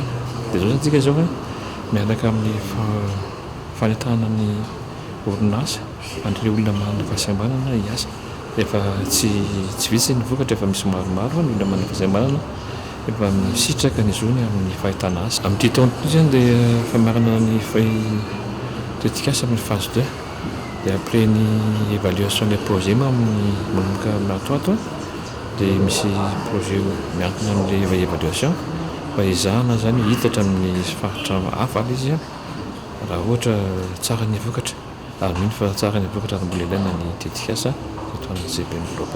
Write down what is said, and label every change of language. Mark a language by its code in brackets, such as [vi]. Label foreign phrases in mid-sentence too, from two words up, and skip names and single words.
[mg] Dia zao zany tsika zao miaraka amin'ny fanetahana ny orinasa an'ireo olona manana fahasembanana hiasa. Efa tsy vitsy ny vokatra efa misy maromaro ny olona manana fahasembanana efa misitraka ny zony amin'ny fahitana asa. Amin'ity taona ity zany dia famiarana ny tetikasa amin'ny phase 2. [fr] Et après l'évaluation des projets, [mg] manomboka amin'ato dia misy projet miankina amin'ilay évaluation mba izahana zany hitatra amin'ny faritra hafa ala izy a raha ohatra tsara ny vokatra ary mino fa tsara ny vokatra ary mbola ilaina ny tetikasa eto amin'ny CBM global.